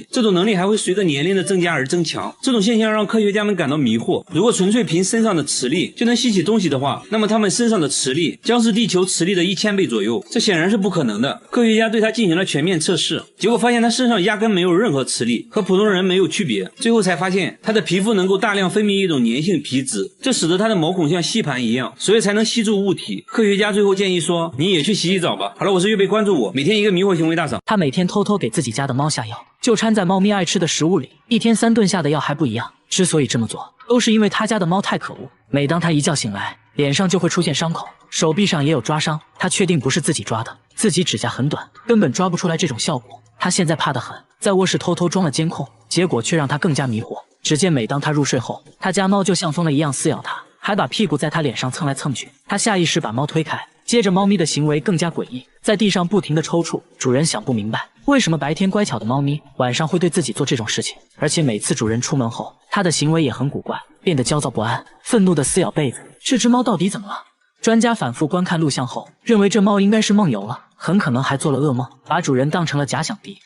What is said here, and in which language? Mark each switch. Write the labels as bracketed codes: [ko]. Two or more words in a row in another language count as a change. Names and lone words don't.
[zh] 這種能力還會隨着年齡的增加而增強。這種現象讓科學家們感到迷惑，如果純粹憑身上的磁力就能吸起東西的話，那麼他們身上的磁力將是地球磁力的1000倍左右，這顯然是不可能的。科學家對他進行了全面測試，結果發現他身上壓根沒有任何磁力，和普通人沒有區別。最後才發現他的皮膚能夠大量分泌一種粘性皮脂，這使得他的毛孔像吸盤一樣，所以才能吸住物体。科学家最後建議說，你也去洗澡吧。好了，我是月贝，關注我，每天一個迷惑行為大賞。他每天偷偷給自己家的猫下药，就掺在猫咪愛吃的食物裡，一天3頓下的药還不一樣。之所以這麼做，都是因為他家的貓太可惡，每當他一覺醒來，臉上就會出現傷口，手臂上也有抓傷。他確定不是自己抓的，自己指甲很短，根本抓不出來這種效果。他現在怕得很，在臥室偷偷裝了監控，結果卻讓他更加迷惑。只見每當他入睡後，他家貓就像瘋了一樣撕咬他，還把屁股在他臉上蹭來蹭去。他下意識把貓推開，接着貓咪的行為更加詭異，在地上不停地抽搐。主人想不明白，為什麼白天乖巧的貓咪晚上會對自己做這種事情，而且每次主人出門後，它的行為也很古怪，變得焦躁不安，憤怒地撕咬被子。這隻貓到底怎麼了？專家反覆觀看錄像後，認為這貓應該是夢遊了，很可能還做了噩夢，把主人當成了假想敵。